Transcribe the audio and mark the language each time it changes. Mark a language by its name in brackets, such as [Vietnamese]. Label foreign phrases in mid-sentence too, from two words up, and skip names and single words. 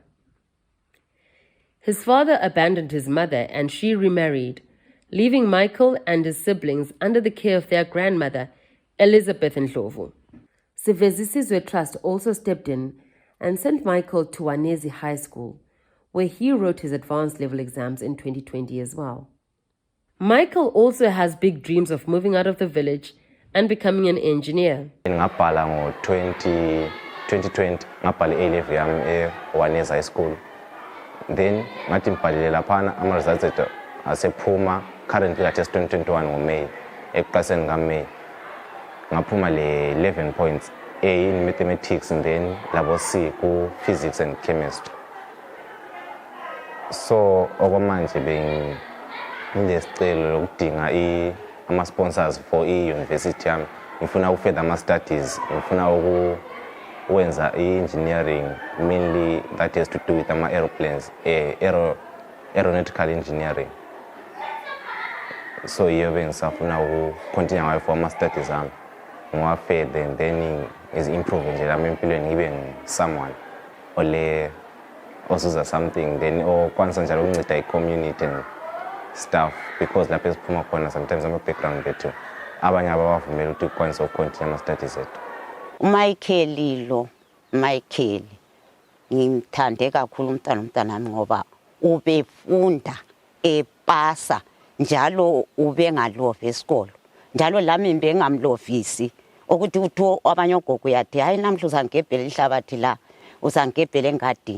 [English] His father abandoned his mother and she remarried, leaving Michael and his siblings under the care of their grandmother, Elizabeth Ndlovu. Sivezisizwe Trust also stepped in and sent Michael to Wanezi High School, where he wrote his advanced level exams in 2020 as well. Michael also has big dreams of moving out of the village and becoming an engineer. [North Ndebele] Ngabhala ngo-2020 ngabhala i-A-level yami e-Wanezi High School. Then ngathi ngibhalile laphana ama-results asephuma currently kathesi 2021 ngoMay, ekuqaliseni kaMay. Ngaphuma le [English] 11 points, A in mathematics and then level C ku physics and chemistry. [North Ndebele] So okwamanje nginesicelo lokudinga ama- [English] sponsors for [North Ndebele] i-university yami. Ngifuna ukufurther ama-studies, ngifuna ukwenza i-engineering, [English] mainly that has to do with [North Ndebele] ama-aeroplanes, [English] aeronautical engineering. [North Ndebele] So yiyo bengisafuna ukucontinue ngayo for ama-studies ami. Ngiwafede [English] and then [North Ndebele] ngizi-improve nje lami empilweni ngibe someone ole ozuza something, then okwanisa njalo ukunceda i-community [English] and stuff, because [North Ndebele] lapho esiphuma khona sometimes ama-background bethu abanye abawavumela ukuthi ukwanisa ukucontinue ama-studies ethu. Michael ngimthande kakhulu umntanami ngoba ubefunda epasa njalo ubengalovi esikolo, njalo lami bengamlovisi ukuthi utho abanye ogogo yathi hayi namhla uzangebhela ihlabathi la, uzangebhela engadini.